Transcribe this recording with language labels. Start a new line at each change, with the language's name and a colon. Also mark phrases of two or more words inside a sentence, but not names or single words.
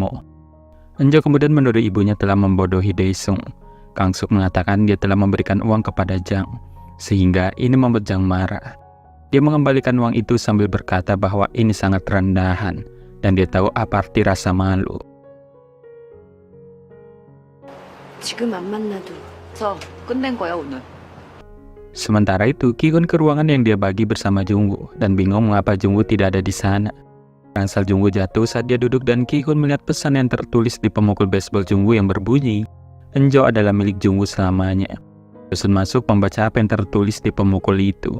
Indonesian: Enjo kemudian menuduh ibunya telah membodohi Daesung. Kang Suk mengatakan dia telah memberikan uang kepada Jang, sehingga ini membuat Jang marah. Dia mengembalikan uang itu sambil berkata bahwa ini sangat rendahan, dan dia tahu apa arti rasa malu.
Korean: 지금 안 만나도 저 끝낸 거야 오늘.
Indonesian: Sementara itu, Ki-hun ke ruangan yang dia bagi bersama Jungwoo dan bingung mengapa Jungwoo tidak ada di sana. Ransel Jungwoo jatuh saat dia duduk dan Ki-hun melihat pesan yang tertulis di pemukul baseball Jungwoo yang berbunyi, "Enjo adalah milik Jungwoo selamanya." Yosun masuk membaca apa yang tertulis di pemukul itu.